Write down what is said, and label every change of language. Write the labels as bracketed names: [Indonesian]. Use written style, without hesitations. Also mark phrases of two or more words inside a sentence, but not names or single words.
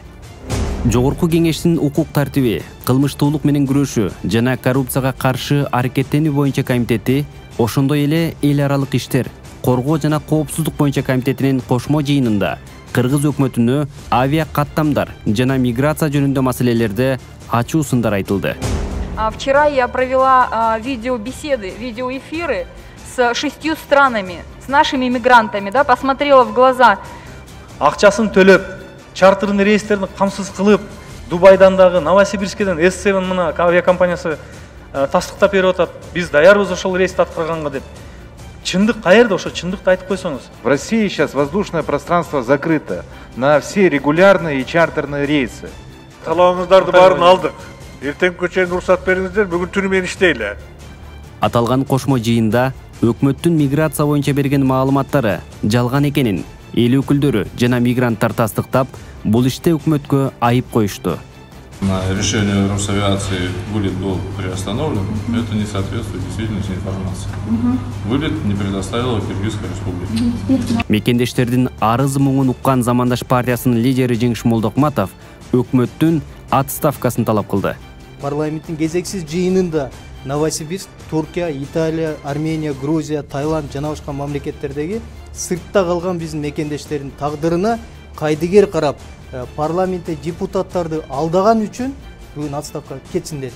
[Kyrgyz] Жогорку кеңештин укук тартиби, кылмыштуулук менен күрөшүү жана коррупцияга каршы аракеттенүү боюнча комитети, ошондой эле эл аралык иштер, коргоо жана коопсуздук боюнча комитетинин кошмо жыйынында Кыргыз өкмөтүнө авиа каттамдар жана миграция жөнүндө маселелерде ачуу сындар айтылды. [Russian] Вчера я провела видеобеседы, видеоэфиры с 6 странами, с нашими мигрантами, да, посмотрела в глаза. [Kyrgyz] Акчасын төлөп, чартерный рейстерни камсыз кылып, Дубайдан дагы, Новосибирскеден S7 мына авиакомпаниясы тастыктап берип атат. Биз даярбыз ошол рейсти аткарганга деп. Чындык каерде, ошо чындыкты айтып койсоңуз. [Russian] В России сейчас воздушное пространство закрыто на все регулярные и чартерные рейсы. [Kyrgyz] Талабыңыздарды барын алдык. Эртеңки чейин уруксат бериңиздер, бүгүн түнү менен иштейли. Аталган кошмо жыйында өкмөттүн миграция боюнча берген маалыматтары жалган экенин эл өкүлдөрү жана мигранттар тастыктап, бул иште өкмөткө айып коюшту. [Russian] Решение Росавиации вылет был приостановлен, это не соответствует действительности информации. Вылет не предоставила Кыргызская республика. [Kyrgyz] Мекендештердин арыз муңун уккан Замандаш партиясынын лидери Жеңиш Молдокматов өкмөттүн отставкасын талап кылды. Парламенттин кезексиз жыйынында Новосибирск, Туркия, Италия, Армения, Грузия, Таиланд жана башка мамлекеттердеги сыртта калган биздин мекендештердин тагдырына кайдыгер карап, парламентте депутаттарды алдаган үчүн бүгүн отставка кетсин деди.